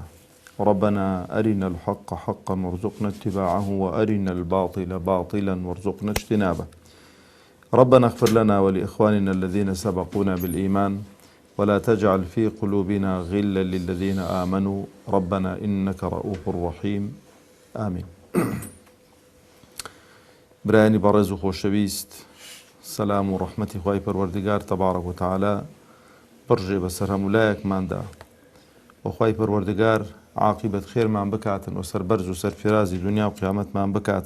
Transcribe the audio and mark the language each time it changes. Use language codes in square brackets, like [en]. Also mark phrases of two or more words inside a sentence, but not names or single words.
[ar] ربنا أرنا الحق حقا وارزقنا اتباعه وأرنا الباطل باطلا وارزقنا اجتنابه. ربنا اغفر لنا ولإخواننا الذين سبقونا بالإيمان ولا تجعل في قلوبنا غلا للذين آمنوا ربنا إنك رؤوف رحيم آمين. [ckb] برایانی بەڕێز و خۆشەویست، سەلام و ڕەحمەتی خوای پەروەردگار تەبارەک و تەعالا بڕژێ بەسەر هەموو لایەکماندا و خوای پەروەردگار عاقبەت خێرمان بکاتن و سەربەرز و سەرفرازی دنیا و قیامەتمان بکاتن.